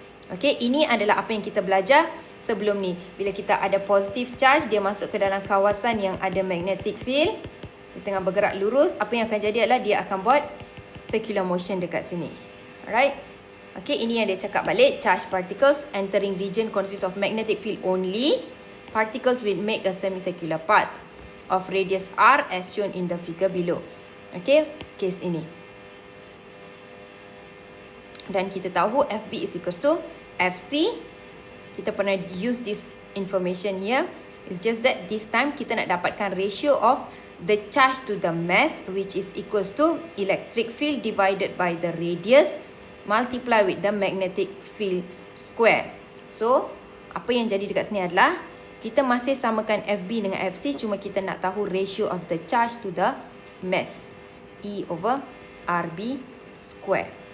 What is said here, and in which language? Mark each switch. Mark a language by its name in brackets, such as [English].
[Malay] Okay, ini adalah apa yang kita belajar sebelum ni. Bila kita ada positive charge, dia masuk ke dalam kawasan yang ada magnetic field, dia tengah bergerak lurus, apa yang akan jadi adalah dia akan buat circular motion dekat sini. Alright. Okay, ini yang dia cakap balik. [English] Charged particles entering region consists of magnetic field only. Particles will make a semicircular path of radius r as shown in the figure below. [Malay] Okay, case ini. Dan kita tahu [English] FB is equals to FC. [Malay] Kita pernah [English] use this information here. It's just that this time [Malay] kita nak dapatkan [English] ratio of the charge to the mass, which is equals to electric field divided by the radius multiply with the magnetic field square. [Malay] So, apa yang jadi dekat sini adalah kita masih samakan FB dengan FC, cuma kita nak tahu [English] ratio of the charge to the mass, E over RB square.